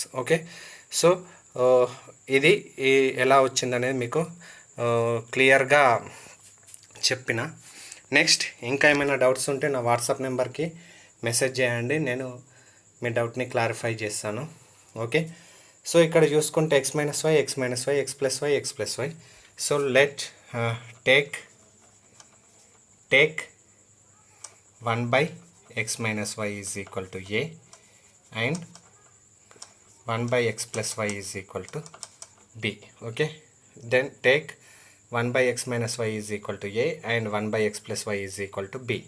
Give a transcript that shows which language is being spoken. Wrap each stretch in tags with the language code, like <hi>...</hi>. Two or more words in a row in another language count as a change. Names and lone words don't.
<te>ఓకే, సో ఇది ఎలా వచ్చిందనేది మీకు క్లియర్గా చెప్పిన. నెక్స్ట్ ఇంకా ఏమైనా డౌట్స్ ఉంటే నా వాట్సాప్ నెంబర్కి మెసేజ్ చేయండి, నేను మీ డౌట్ని క్లారిఫై చేస్తాను. ఓకే, సో ఇక్కడ చూసుకుంటే x-y, x-y, x+y, x+y.</te> <en>So let take 1/x-y is equal to a and 1/x+y is equal to b. Okay, then take 1/x-y is equal to a and 1/x+y is equal to b.</en>